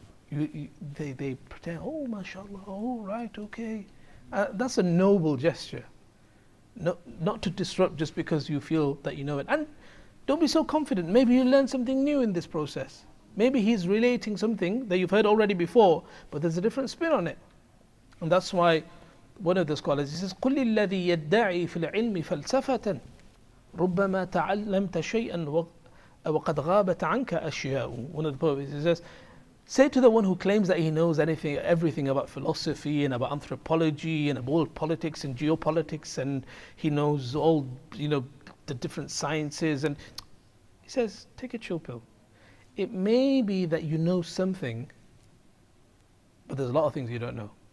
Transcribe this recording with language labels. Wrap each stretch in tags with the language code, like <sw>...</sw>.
<en>They pretend, oh, mashallah, oh, right, okay. That's a noble gesture. Not to disrupt just because you feel that you know it. And don't be so confident. Maybe you learn something new in this process. Maybe he's relating something that you've heard already before, but there's a different spin on it.</en> <ar>And that's why one of the scholars, he says, قُلِ الَّذِي يَدَّعِي فِي الْعِلْمِ فَلْسَفَةً رُبَّمَا تَعَلَّمْتَ شَيْئًا وَقَدْ غَابَتْ عَنْكَ أَشْيَاءُ.</ar> <en>One of the poets, he says, say to the one who claims that he knows everything about philosophy and about anthropology and about politics and geopolitics, and he knows all the different sciences, and he says, take a chill pill. It may be that you know something, but there's a lot of things you don't know.</en>